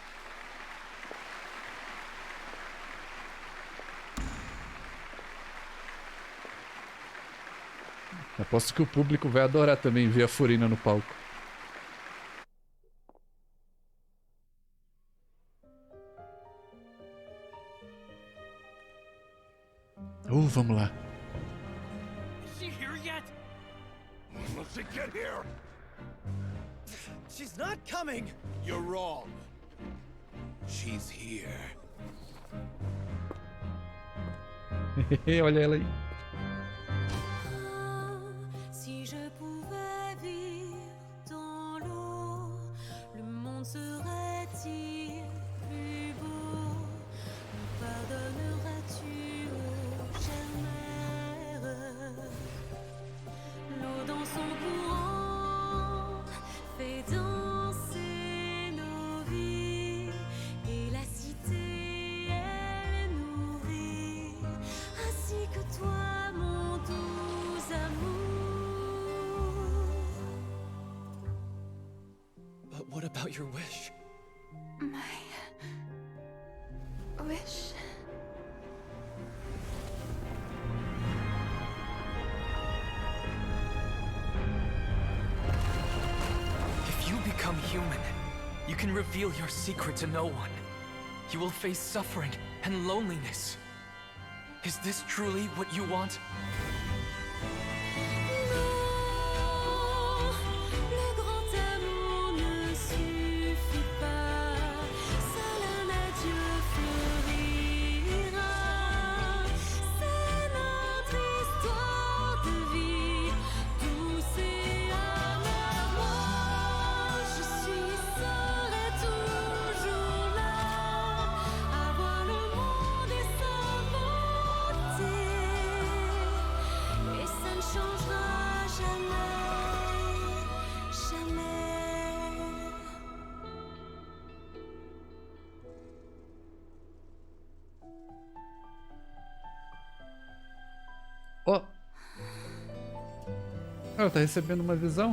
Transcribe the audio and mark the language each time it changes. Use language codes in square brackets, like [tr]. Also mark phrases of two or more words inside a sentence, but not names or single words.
[pt] Aposto que o público vai adorar também ver a Furina no palco. Vamos lá. [en] Is she here yet? Must she get here? She's not coming! You're wrong. She's here. [pt] Olha ela aí. [fr] Si je pouvais vivre dans l'eau, le monde serait-il plus beau? Me pardonneras-tu, ô chère mère? L'eau dans son courant fait danser nos vies, et la cité elle nourrit, ainsi que toi mon doux amour. [en] But what about your wish? My wish. If you become human, you can reveal your secret to no one. You will face suffering and loneliness. Is this truly what you want? [fr] Le grand amour ne suffit pas, seul un adieu fleurira. C'est notre histoire de vie, douce et amère. Moi, je serai toujours là, à voir le monde et sa beauté, et ça ne changera jamais, jamais. [pt] Ó. Ela tá recebendo uma visão.